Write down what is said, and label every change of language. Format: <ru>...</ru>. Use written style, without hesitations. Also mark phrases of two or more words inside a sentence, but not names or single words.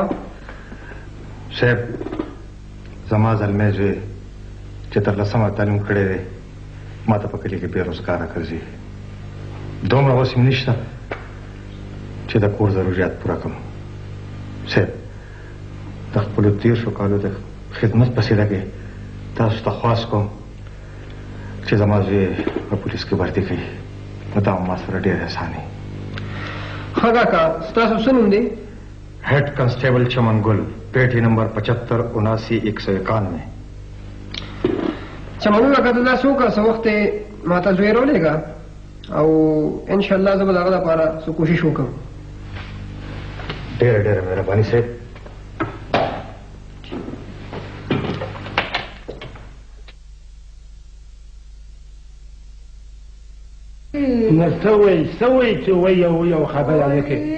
<ps>صاحب زما زلمی زوی چې تر 10مه تعلیم کړی دی ما ته په کلي کې بې روزګاره ګرځي دومره وس مې نشته چې د کور ضرورت پوره کړم صاحب د خپلو 30 کالو د خدمت په سیله کې تاسو ته خواست کوم چې زما زوی په پولیس کې ورتي کوي نو دا ما سره ډېر احسان دی ښه کاکا ستاسو څه نوم دی</ps> <en>Head constable Chaman Gul, peti number 7579-191.</en> <ps>چمنونه که ته دا څو کسه وخت یې ما ته زوی راولېږه او انشاءالله زه به د هغه لپاره څه کوشش وکړم. ډېره ډېره مهرباني صاحب. نو څه وایي چې وایي یو خبره نه کوي.</ps>